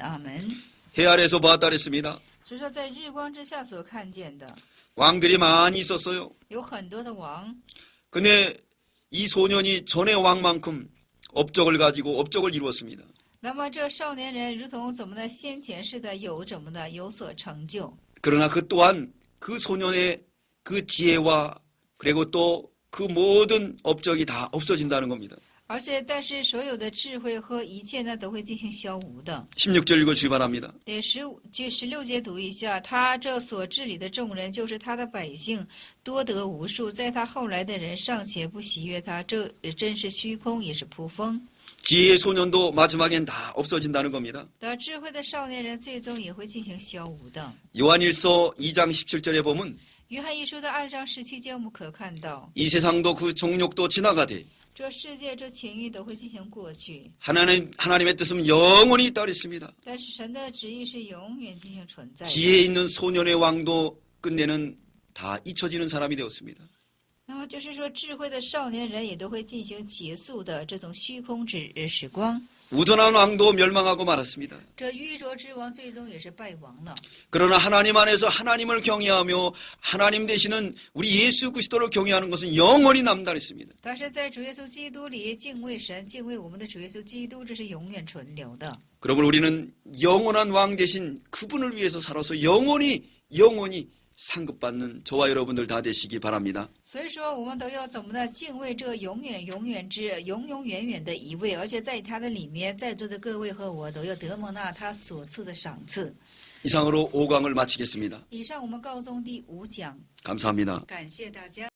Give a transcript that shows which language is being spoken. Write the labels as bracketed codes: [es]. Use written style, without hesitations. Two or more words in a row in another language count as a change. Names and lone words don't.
[zh] 阿门。 [ko] 해 아래에서 보았다 그랬습니다. [zh] 所以说，在日光之下所看见的， [ko] 왕들이 많이 있었어요. [zh] 有很多的王， [ko] 근데 이 소년이 전의 왕만큼 업적을 가지고 업적을 이루었습니다. [zh] 那么这少年人如同怎么呢？先前似的有所成就。 [ko] 그러나 그 또한 그 소년의 그 지혜와 그리고 또 그 모든 업적이 다 없어진다는 겁니다. [zh] 但是所有的智慧和一切呢，都会进行消无的。 [ko] 16절 읽어주시기 바랍니다. [zh] 对16节读一下，他这所治理的众人，就是他的百姓，多得无数，在他后来的人尚且不喜悦他，这真是虚空，也是扑风。 [ko] 지혜의 소년도 마지막엔 다 없어진다는 겁니다. [zh] 的智慧的少年人，最终也会进行消无的。 [ko] 요한일서 2장 17절에 보면 [zh] 约翰一书的2章17节，我们可看到， [ko] 이 세상도 그 종욕도 지나가되 [zh] 这世界这情欲都会进行过去， [ko] 하나님의 뜻은 영원히 있다 그랬습니다. [zh] 但是神的旨意是永远进行存在的。 [ko] 지혜 있는 소년의 왕도 끝내는 다 잊혀지는 사람이 되었습니다. [zh] 那么就是说，智慧的少年人也都会进行结束的这种虚空时光。 [ko] 우둔한 왕도 멸망하고 말았습니다. [zh] 这愚拙之王最终也是败亡了。 [ko] 그러나 하나님 안에서 하나님을 경외하며 하나님 되시는 우리 예수 그리스도를 경외하는 것은 영원히 남다 그랬습니다. [zh] 但是在主耶稣基督里敬畏神、敬畏我们的主耶稣基督，这是永远存留的。 [ko] 그러므로 우리는 영원한 왕 되신 그분을 위해서 살아서 영원히 상급받는 저와 여러분들 다 되시기 바랍니다. [zh] 所以说，我们都要怎么呢？敬畏这永远的一位，而且在他的里面，在座的各位和我都要得蒙那他所赐的赏赐。 [ko] 이상으로 5강을 마치겠습니다. [zh] 以上我们告终第5讲， [ko] 감사합니다. [zh] 感谢大家。